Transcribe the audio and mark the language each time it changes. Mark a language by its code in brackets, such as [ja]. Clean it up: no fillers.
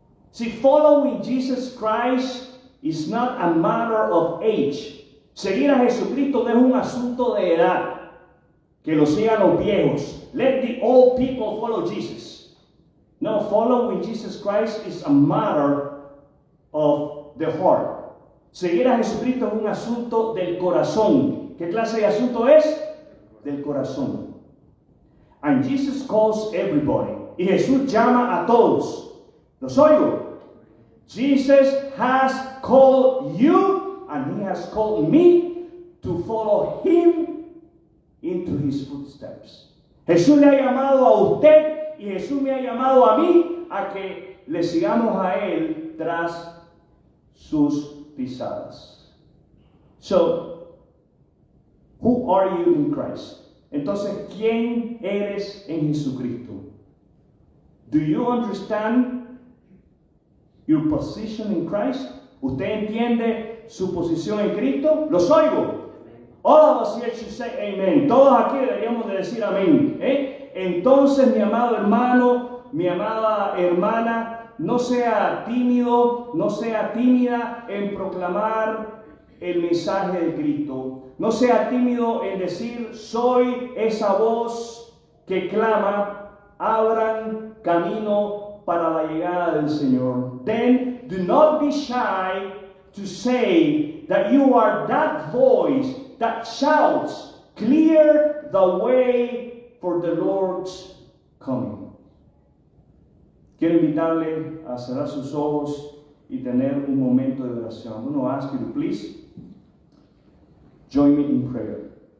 [en] See, following Jesus Christ is not a matter of age. [es] Seguir a Jesucristo no es un asunto de edad. Que lo sigan los viejos. [en] Let the old people follow Jesus. [es] No, [en] following Jesus Christ is a matter of the heart. [es] Seguir a Jesucristo es un asunto del corazón. ¿Qué clase de asunto es? Del corazón. [en] And Jesus calls everybody. [es] Y Jesús llama a todos. ¿Los oigo? [en] Jesus has called you and he has called me to follow him into his footsteps. [es] Jesús le ha llamado a usted y Jesús me ha llamado a mí a que le sigamos a él tras sus pisadas. [en] So, who are you in Christ? [es] Entonces, ¿quién eres en Jesucristo? [en] Do you understand your position in Christ? [es] ¿Usted entiende su posición en Cristo? ¿Los oigo? [en] All of us here should say amen. [es] Todos aquí deberíamos de decir amén. Entonces, mi amado hermano, mi amada hermana, no sea tímido, no sea tímida en proclamar el mensaje de Cristo. No sea tímido en decir, soy esa voz que clama, abran camino para la llegada del Señor. [en] Then do not be shy to say that you are that voice that shouts, clear the way for the Lord's coming. [es] Quiero invitarle a cerrar sus ojos y tener un momento de oración. [en] I'm going to ask you to please join me in prayer.